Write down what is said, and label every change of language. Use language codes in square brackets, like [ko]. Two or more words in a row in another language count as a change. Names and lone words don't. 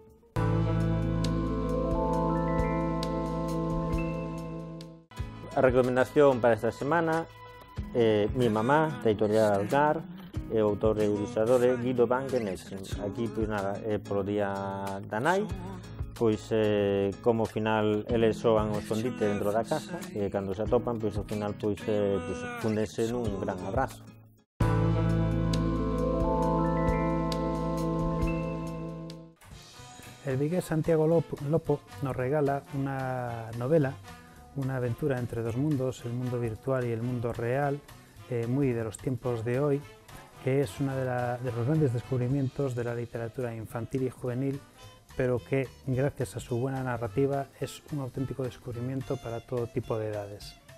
[gl] A recomendación para esta semana é Mi mamá, da editorial Gar, e o autor e ilustrador é Guido van Genessen. Aquí, pois nada, é polo día da nai, pois como ao final eles soan o escondite dentro da casa e cando se atopan, pois ao final pois fúndense nun gran abrazo. [es] El vigués Santiago Lopo nos regala una novela, una aventura entre dos mundos, el mundo virtual y el mundo real, muy de los tiempos de hoy, que es uno de los grandes descubrimientos de la literatura infantil y juvenil, pero que, gracias a su buena narrativa, es un auténtico descubrimiento para todo tipo de edades.